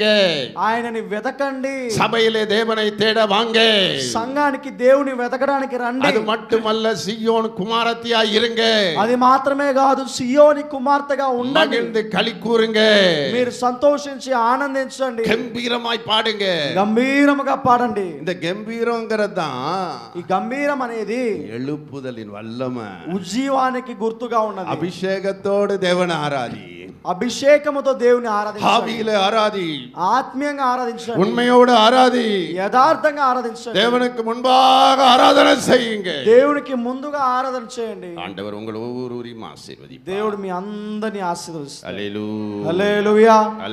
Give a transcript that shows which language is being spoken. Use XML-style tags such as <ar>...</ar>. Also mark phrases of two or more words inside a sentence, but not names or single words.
<te>ఆయనని వెతకండి,</te> <ta>சபையிலே தேவனை தேட வாங்க,</ta> <te>సంఘానికి దేవుని వెతకడానికి రండి.</te> <ta>அது மட்டுமல்ல, சீயோன் குமாரத்தியா இருங்க,</ta> <te>అది మాత్రమే కాదు, సియోని కుమార్తెగా ఉండండి,</te> <ta>மகிழ்ந்து களி கூறுங்க,</ta> <te>మీరు సంతోషించి ఆనందించండి,</te> <ta>கம்பீரமாய் பாடுங்க.</ta> <te>గంభీరముగా పాడండి.</te> <ta>இந்த கம்பீரங்கிறது தான்</ta> <te>ఈ గంభీరం అనేది</te> <ta>எழுப்புதலின் வல்லமை.</ta> <te>ఉజ్జీవానికి గుర్తుగా ఉన్నది.</te> <ta>அபிஷேகத்தோடு தேவனை ஆராதி,</ta> <te>అభిషేకముతో దేవుని ఆరాధించండి,</te> <ta>ஆவியிலே ஆராதி,</ta> <te>ఆత్మీయంగా ఆరాధించండి,</te> <ta>உண்மையோடு ஆராதி,</ta> <te>యథార్థంగా ఆరాధించండి,</te> <ta>தேவனுக்கு முன்பாக ஆராதனை செய்யுங்க.</ta> <te>దేవునికి ముందుగా ఆరాధన చేయండి.</te> <ta>ஆண்டவர் உங்கள் ஒவ்வொருவரையும் ஆசீர்வதிப்பார்.</ta> <te>దేవుడు మీ అందరిని ఆశీర్వదిస్తాడు.</te> <ta>அல்லேலூயா.</ta> <te>హల్లెలూయా.</te>